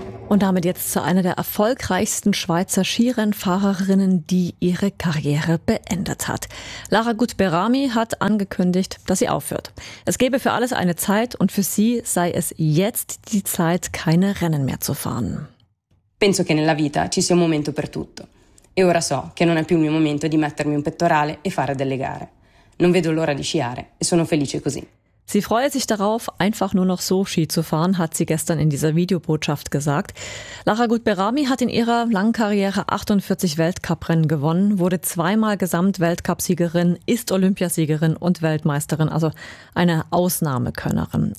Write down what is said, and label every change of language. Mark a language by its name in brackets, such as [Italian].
[German] Und damit jetzt zu einer der erfolgreichsten Schweizer Skirennfahrerinnen, die ihre Karriere beendet hat. Lara Gut-Berami hat angekündigt, dass sie aufhört. Es gebe für alles eine Zeit und für sie sei es jetzt die Zeit, keine Rennen mehr zu fahren. [Italian] Penso che nella vita ci sia un momento per tutto. E ora so che non è più il mio momento di mettermi un pettorale e fare delle gare. Non vedo l'ora di sciare e sono felice così. [German] Sie freue sich darauf, einfach nur noch so Ski zu fahren, hat sie gestern in dieser Videobotschaft gesagt. Lara Gut-Berami hat in ihrer langen Karriere 48 Weltcuprennen gewonnen, wurde zweimal Gesamtweltcupsiegerin, ist Olympiasiegerin und Weltmeisterin, also eine Ausnahmekönnerin.